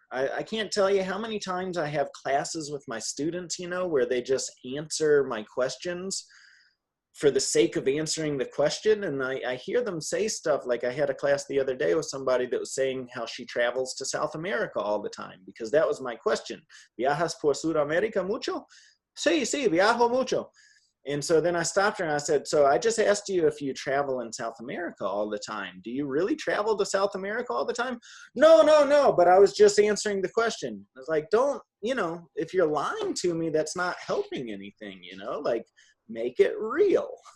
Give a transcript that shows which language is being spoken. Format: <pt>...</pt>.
<en>I can't tell you how many times I have classes with my students, you know, where they just answer my questions for the sake of answering the question. And I hear them say stuff like, I had a class the other day with somebody that was saying how she travels to South America all the time, because that was my question.</en> <es>¿Viajas por Sudamérica mucho? Sí, viajo mucho.</es> <en>And so then I stopped her and I said, so I just asked you if you travel in South America all the time. Do you really travel to South America all the time? No, but I was just answering the question. I was like, don't, you know, if you're lying to me, that's not helping anything, you know, like, make it real.</en>